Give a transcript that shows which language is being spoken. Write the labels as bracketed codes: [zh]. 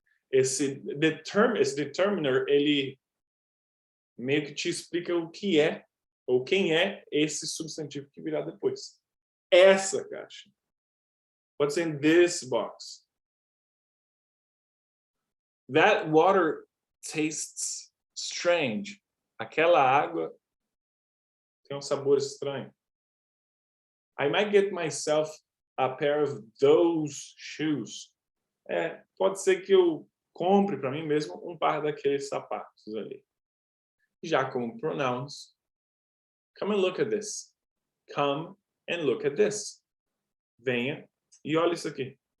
[pt] Esse determiner, ele meio que te explica o que é, ou quem é esse substantivo que virá depois. Essa caixa. [en] What's in this box? That water tastes strange. [pt] Aquela água tem um sabor estranho. [en] I might get myself a pair of those shoes. [pt] Pode ser que eu compre para mim mesmo um par daqueles sapatos ali. Já como pronouns, [en] come and look at this. Come and look at this. [pt] Venha e olha isso aqui.